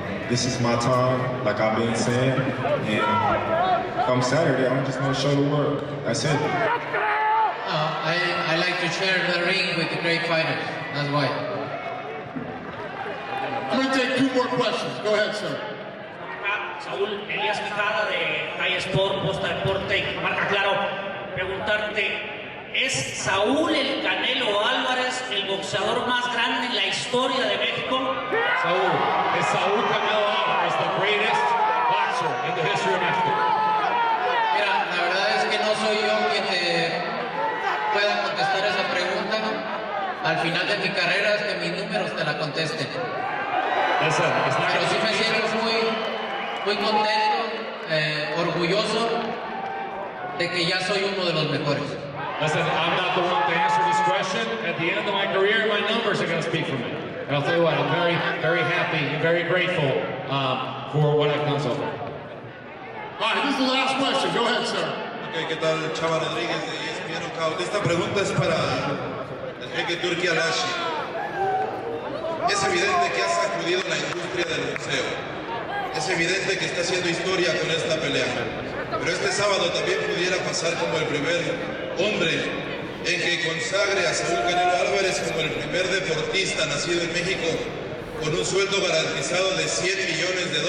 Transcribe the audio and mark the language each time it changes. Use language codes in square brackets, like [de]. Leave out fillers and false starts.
[en] this is my time, like I've been saying. And come Saturday, I'm just gonna show the world. That's it. I like to share the ring with the great fighters. That's why. I'm gonna take 2 more questions. Go ahead, sir. [es] Saúl, Elías Quijada de High Sport, Posta Deporte y Marca Claro, preguntarte, ¿es Saúl el Canelo Álvarez el boxeador más grande en la historia de México? [en] Saúl, is Saúl Canelo Álvarez the greatest boxer in the history of Mexico? [es] Mira, la verdad es que no soy yo quien te pueda contestar esa pregunta. Al final de mi carrera es que mis números te la contesten. Pero sí me siento muy contento, orgulloso de que ya soy uno de los mejores. [en] Listen, I'm not the one to answer this question. At the end of my career, my numbers are going to speak for me. And I'll tell you what, I'm very, very happy and very grateful for what I've done so far. All right, this is the last question. Go ahead, sir. [es] Okay, ¿qué tal? Chava Rodríguez de ESPN Knockout. Esta pregunta es para el jeque Turki Alashi. Es evidente que ha sacudido la industria del boxeo. Es evidente que está haciendo historia con esta pelea. Pero este sábado también pudiera pasar como el primer hombre en que consagre a Saúl Canelo Álvarez como el primer deportista nacido en México con un sueldo garantizado de $100 millones.